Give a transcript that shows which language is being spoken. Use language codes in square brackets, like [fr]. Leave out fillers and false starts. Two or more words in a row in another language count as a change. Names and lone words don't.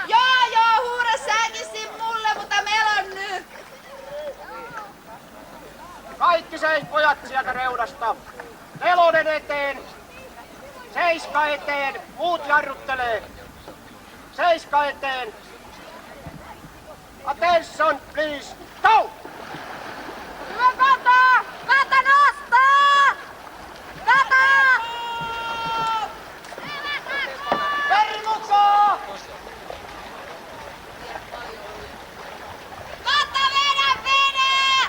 [fi] Joo, huura säkin mulle, mutta melon nyt! Kaikki pojat sieltä reunasta. 4 eteen. 7 eteen. Muut jarruttelee. 7 eteen. [en] Attention, please. Go! [fi] Hyvä Kata! Kata nostaa! Kata! Veri mukaan! Kata, vedä!